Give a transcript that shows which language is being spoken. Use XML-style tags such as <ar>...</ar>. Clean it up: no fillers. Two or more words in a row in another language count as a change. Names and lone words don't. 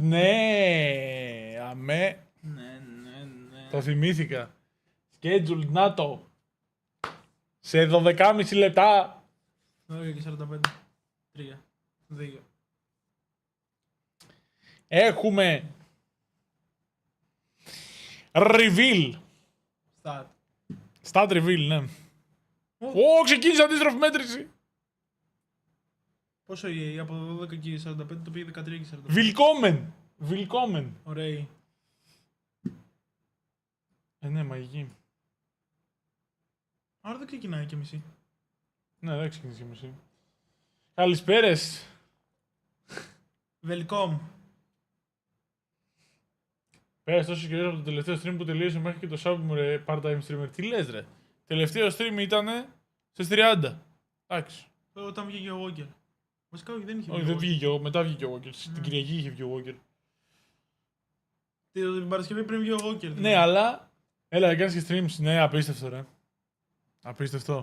<el>Ναι. Αμέ. Ναι. Το θυμήθηκα.</el> <en>Scheduled NATO.</en> <el>Σε 12,5 λεπτά. 12 και 45. 3. 2. Έχουμε reveal. Start.</el> <en>Start reveal,</en> <el>ναι. Ω, ξεκίνησε αντίστροφη μέτρηση. Πόσο από 12 και 45 το πήγε 13 και 45. Willkommen. Ωραία. Ναι, μαγική. Άρα δεν ξεκινάει και μισή. Ναι, δεν ξεκίνησε και μισή. Καλησπέρες. Welcome. Πέρασε τόσο καιρό από το τελευταίο stream που τελείωσε μέχρι και το sub μου, ρε,</el> <en>part-time streamer.</en> <el>Τι λες, ρε? Τελευταίο stream ήτανε στις 30. Εντάξει. Όταν βγήκε ο Walker. Βασικά όχι, δεν είχε Όχι, δεν βγήκε ο, μετά βγήκε ο Walker. Την Κυριακή είχε βγει ο Walker. Την Παρασκευή πριν βγει ο Walker. Ναι, αλλά. Έλα, κάνεις και streams. Ναι, απίστευτο, ρε. Απίστευτο.</el>